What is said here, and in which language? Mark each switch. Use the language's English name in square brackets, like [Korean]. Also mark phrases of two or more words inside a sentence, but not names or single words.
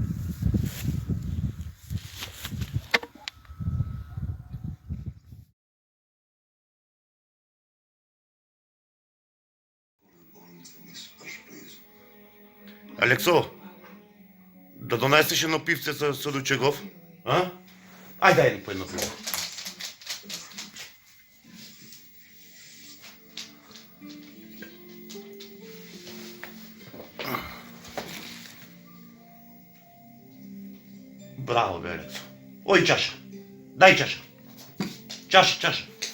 [Bulgarian] Алексо, да донесеш едно пивце с Ручегов? А? Ай, дай ни по едно пиво. Браво, бе, Алексо. Ой, чаша. Дай чаша. Чаша, чаша.